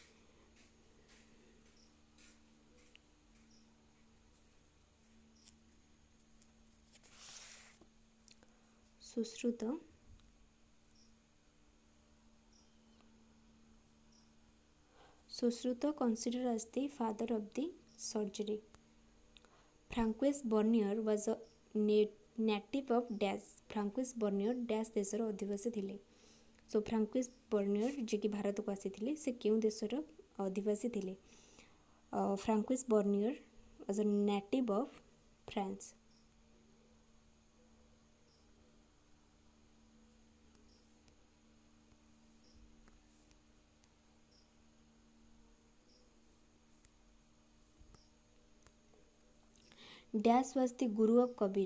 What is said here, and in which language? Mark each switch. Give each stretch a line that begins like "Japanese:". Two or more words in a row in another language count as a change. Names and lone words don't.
Odia: ସୁଶ୍ରୁତ।
English: ସୁଶ୍ରୁତ considered as the father of the surgery. Francois Bernier was a native of Dash.
Odia: Francois Bernier Dash ଦେଶର ଅଧିବାସୀ ଥିଲେ? ସୋ ଫ୍ରାଙ୍କୋଇସ୍ ବର୍ନିୟର ଯିଏକି ଭାରତକୁ ଆସିଥିଲେ ସେ କେଉଁ ଦେଶର ଅଧିବାସୀ ଥିଲେ?
English: ଫ୍ରାଙ୍କୋଇସ୍ ବର୍ନିୟର was a native of France. Dash was the guru of Kabir.